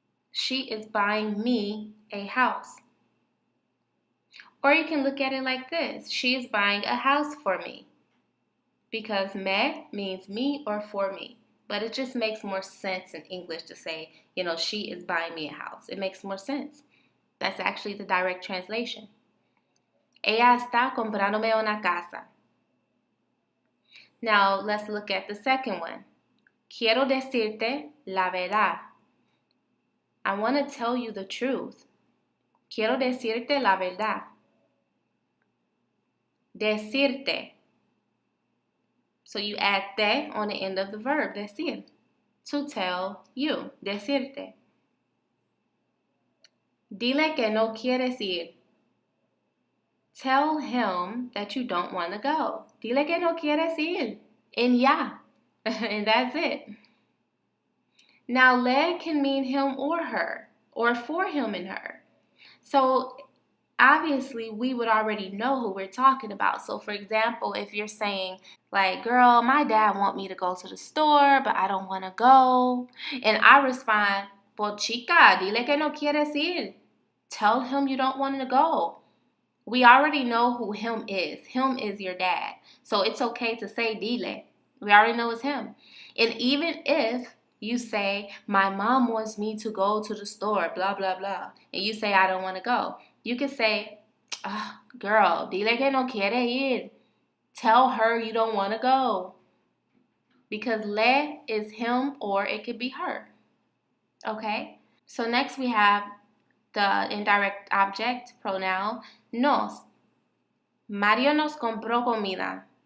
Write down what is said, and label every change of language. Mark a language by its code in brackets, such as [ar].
[en] She is buying me a house. Or you can look at it like this. She is buying a house for me. Because me means me or for me. But it just makes more sense in English to say, she is buying me a house. It makes more sense. That's actually the direct translation. [es] Ella está comprándome una casa. [en] Now, let's look at the second one. [es] Quiero decirte la verdad. [en] I want to tell you the truth. [es] Quiero decirte la verdad. [en] Decirte. So you add te on the end of the verb, decir. To tell you, decirte. [es] Dile que no quieres ir. [en] Tell him that you don't want to go. [es] Dile que no quieres ir. [en] And ya. And that's it. Now, le can mean him or her, or for him and her. So, obviously, we would already know who we're talking about. So, for example, if you're saying, like, girl, my dad want me to go to the store, but I don't want to go. And I respond, [es] pues chica, dile que no quieres ir. [en] Tell him you don't want to go. We already know who him is. Him is your dad. So it's okay to say dile. We already know it's him. And even if you say, my mom wants me to go to the store, blah, blah, blah, and you say, I don't want to go, you can say, girl, [es] dile que no quiere ir. [en] Tell her you don't want to go. Because le is him or it could be her. Okay? So next we have the indirect object pronoun nos. [es] Mario nos compró comida.